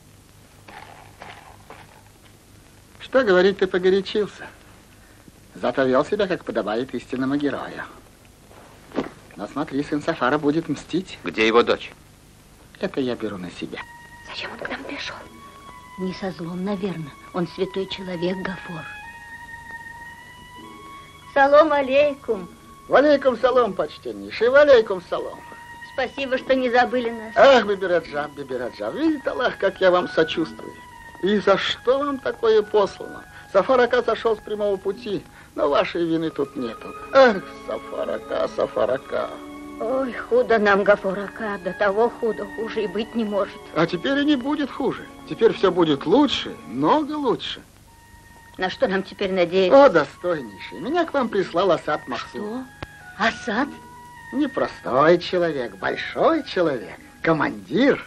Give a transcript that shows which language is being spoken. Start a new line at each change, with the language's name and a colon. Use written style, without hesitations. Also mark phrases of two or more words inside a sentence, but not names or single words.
Russian: Что говорить, ты погорячился. Зато вел себя, как подобает истинному герою. Но смотри, сын Сафара будет мстить. Где его дочь? Это я беру на себя. Зачем он к нам пришел? Не со злом, наверное. Он святой человек,
Arabic: Гафор. سلام عليكم. وعليكم سلام, почтеннейший, وعليكم سلام.
Russian: Спасибо, что не забыли нас. Ах, Бибираджан, Бибираджан, видит Аллах, как я вам сочувствую. И за что вам такое послано? Сафар Ака сошел с прямого пути, но вашей вины тут нету. Ах, Сафар Ака, Сафар Ака. Ой, худо нам, Гафор Ака, до того худо, хуже и быть не может. А теперь и не будет хуже. Теперь все будет лучше, много лучше. На что нам теперь надеяться? О, достойнейший, меня к вам прислал Асад Максум. Что? Асад? Непростой человек, большой человек, командир.